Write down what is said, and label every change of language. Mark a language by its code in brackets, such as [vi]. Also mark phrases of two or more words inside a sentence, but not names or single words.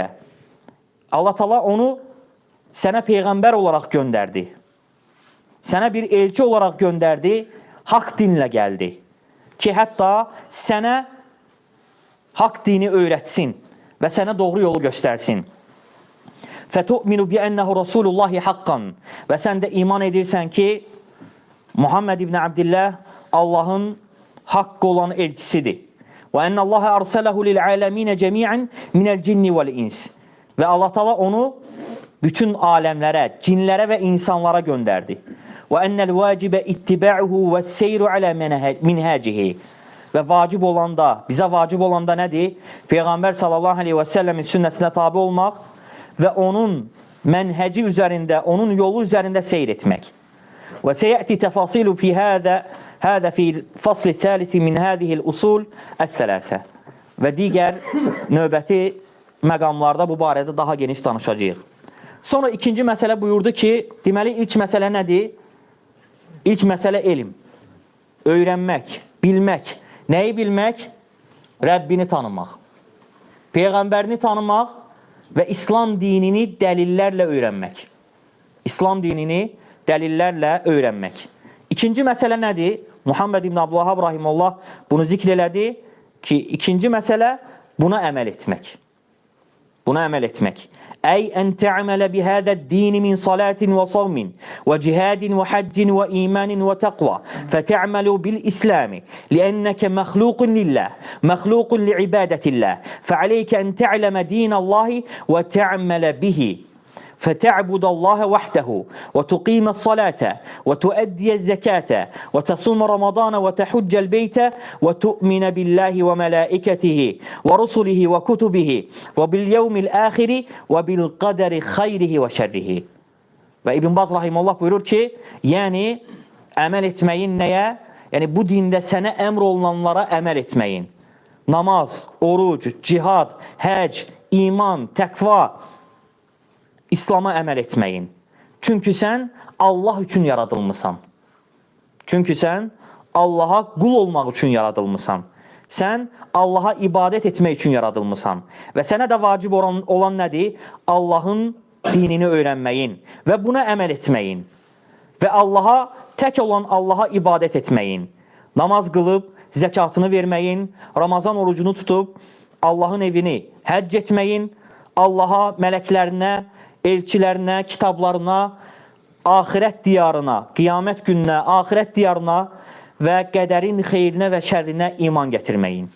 [az] Allah Teala onu sənə peyğəmbər olaraq göndərdi. Sənə bir elçi olaraq göndərdi, haqq dinlə gəldi. Ki, hətta sənə haqq dini öyrətsin və sənə doğru yolu göstərsin. [ar] فَتُؤْمِنُ بِأَنَّهُ رَسُولُ اللّٰهِ حَقًّا. [az] Və sən də iman edirsən ki, Muhammed ibn Abdillah Allahın haqq olan elçisidir. [ar] وَأَنَّ اللّٰهَ أَرْسَلَهُ لِلْعَالَمِينَ جَمِيعًا مِنَ الْجِنِّ وَالْإِنْسِ. [tr] Və Allah Teala onu bütün alemlere, cinlere ve insanlara gönderdi. [ar] وأن الواجب اتباعه والسير على منهاجه. [tr] Ve vacib olan da, bize vacib olan da nedir? Peygamber [ar] صلى الله عليه وسلم [tr] sünnetine tabi olmak ve onun menheci üzerinde, onun yolu üzerinde seyretmek. [ar] وسيأتي تفاصيل في هذا في الفصل الثالث من هذه الأصول الثلاثة. [az] Ve diğer növbəti məqamlarda bu barədə daha geniş danışacağıq. Sonra ikinci məsələ buyurdu ki, deməli ilk məsələ nədir? İlk məsələ elm, öyrənmək, bilmək. Nəyi bilmək? Rəbbini tanımaq, Peyğəmbərini tanımaq və İslam dinini dəlillərlə öyrənmək. İslam dinini dəlillərlə öyrənmək. İkinci məsələ nədir? Muhammed İbn Abdülvahhab rahimehullah bunu zikr elədi ki, ikinci məsələ buna əməl etmək. Buna əməl etmək. [ar] أي أن تعمل بهذا الدين من صلاة وصوم وجهاد وحج وإيمان وتقوى فتعمل بالإسلام لأنك مخلوق لله مخلوق لعبادة الله فعليك أن تعلم دين الله وتعمل به فتعبد الله وحده وتقيم الصلاة وتؤدي الزكاة وتصوم رمضان وتحج البيت وتؤمن بالله وملائكته ورسله وكتبه وباليوم الآخر وبالقدر خيره وشره. [az] Ve İbn Baz rahimullah buyurur ki, yani əməl etməyin nəyə? Yani bu dində sənə əmr olunanlara əməl etməyin. Namaz, oruc, cihad, həc, iman, təqva, İslam'a əməl etməyin. Çünkü sen Allah üçün yaradılmısan. Çünkü sen Allah'a qul olmaq üçün yaradılmısan. Sen Allah'a ibadət etmək üçün yaradılmısan. Və sənə də vacib olan nədir? Allah'ın dinini öyrənməyin və buna əməl etməyin. Və Allah'a, tək olan Allah'a ibadət etməyin. Namaz qılıb, zəkatını verməyin, Ramazan orucunu tutub, Allah'ın evini həcc etməyin, Allah'a, mələklərinə, elçilərinə, kitablarına, ahirət diyarına, qiyamət gününə, ahirət diyarına və qədərin xeyrinə və şərrinə iman gətirməyin.